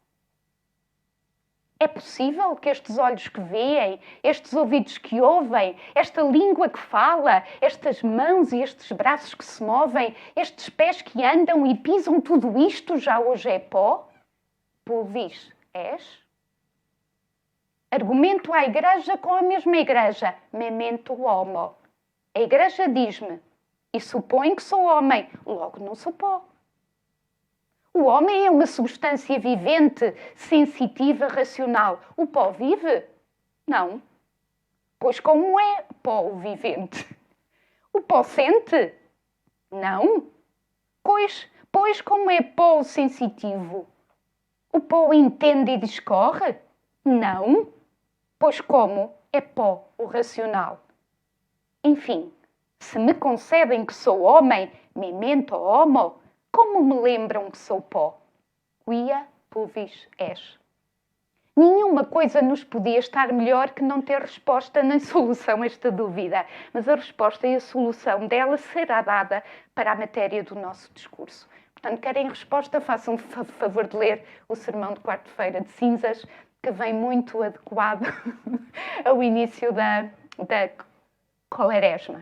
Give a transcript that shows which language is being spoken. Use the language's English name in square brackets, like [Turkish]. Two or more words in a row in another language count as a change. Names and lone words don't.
[Portuguese] É possível que estes olhos que veem, estes ouvidos que ouvem, esta língua que fala, estas mãos e estes braços que se movem, estes pés que andam e pisam tudo isto já hoje é pó? [Latin] Pulvis, és? [Portuguese] Argumento à Igreja com a mesma Igreja. [Latin] Memento homo. [Portuguese] A Igreja diz-me e supõe que sou homem, logo não sou pó. O homem é uma substância vivente, sensitiva, racional. O pó vive? Não. Pois como é pó o vivente? O pó sente? Não. Pois como é pó o sensitivo? O pó entende e discorre? Não. Pois como é pó o racional? Enfim, se me concedem que sou homem, [Latin] memento homo, [Portuguese] como me lembram que sou pó? [Latin] Quia pulvis és. [Portuguese] Nenhuma coisa nos podia estar melhor que não ter resposta nem solução a esta dúvida, mas a resposta e a solução dela será dada para a matéria do nosso discurso. Portanto, querem resposta, façam favor de ler o sermão de quarta-feira de cinzas, que vem muito adequado ao início da Quaresma.